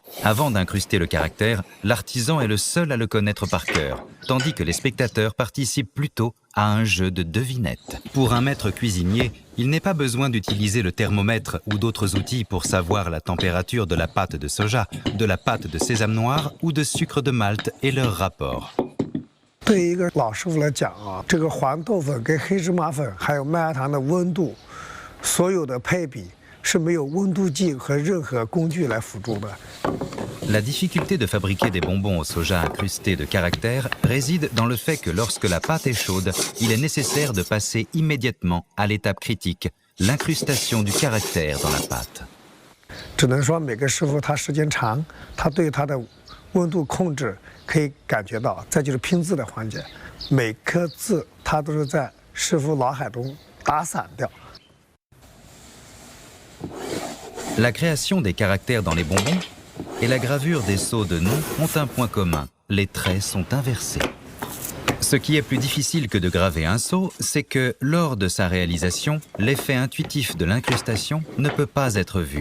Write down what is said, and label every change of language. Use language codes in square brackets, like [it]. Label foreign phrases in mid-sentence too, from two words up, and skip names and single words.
[fr] Avant d'incruster le caractère, l'artisan est le seul à le connaître par cœur, tandis que les spectateurs participent plutôt à un jeu de devinettes. Pour un maître cuisinier, il n'est pas besoin d'utiliser le thermomètre ou d'autres outils pour savoir la température de la pâte de soja, de la pâte de sésame noir ou de sucre de Malte et leur rapport. [zh] 对于一个老师傅来讲啊，这个黄豆粉跟黑芝麻粉还有麦芽糖的温度，所有的配比是没有温度计和任何工具来辅助的。 [fr] La difficulté de fabriquer des bonbons au soja incrustés de caractères réside dans le fait que lorsque la pâte est chaude, il est nécessaire de passer immédiatement à l'étape critique, l'incrustation du caractère dans la pâte. [zh] 只能说每个师傅他时间长，他对他的温度控制可以感觉到。再就是拼字的环节，每颗字他都是在师傅脑海中打散掉。 [fr] La création des caractères dans les bonbons et la gravure des sceaux de nom ont un point commun, les traits sont inversés. Ce qui est plus difficile que de graver un sceau, c'est que lors de sa réalisation, l'effet intuitif de l'incrustation ne peut pas être vu.